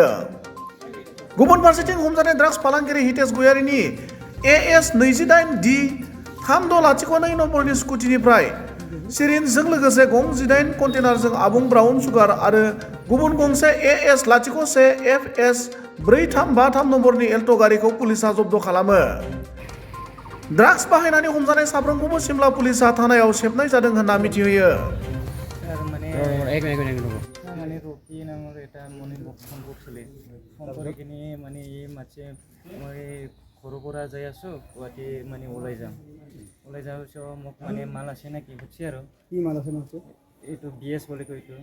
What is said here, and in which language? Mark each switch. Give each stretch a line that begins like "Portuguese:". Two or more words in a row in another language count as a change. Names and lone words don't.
Bodo: गुबुन फारसेथिं हमजानाय ड्राग्स फालांगिरि हितेश गयारीनि AS 28D 3602 नम्बरनि स्कुटिनिफ्राय सिरिन्जजों लोगोसे गं 18 कन्टेनारजों आबुं
English: brown sugar
Bodo: आरो गुबुन गंसे AS 01FS 4353 नम्बरनि एल्ट' गारिखौ पुलिसा जब्द खालामो। ड्राग्स बाहायनानै हमजानाय साफ्रोमखौबो सिमला पुलिसा थानायाव सेबनाय जादों होनना मिथिहोयो।
Assamese: মানে ৰকি নামৰ এটা মানে মোক ফোন কৰিছিলে। ফোন কৰি কিনি মানে মই ঘৰৰ পৰা যাই আছোঁ, গুৱাহাটী মানে ওলাই যাম। ওলাই যোৱাৰ পিছত মোক মানে মাল আছে নেকি সুধিছে আৰু। কি মাল আছে ন? এইটো BS বুলি কয়। এইটো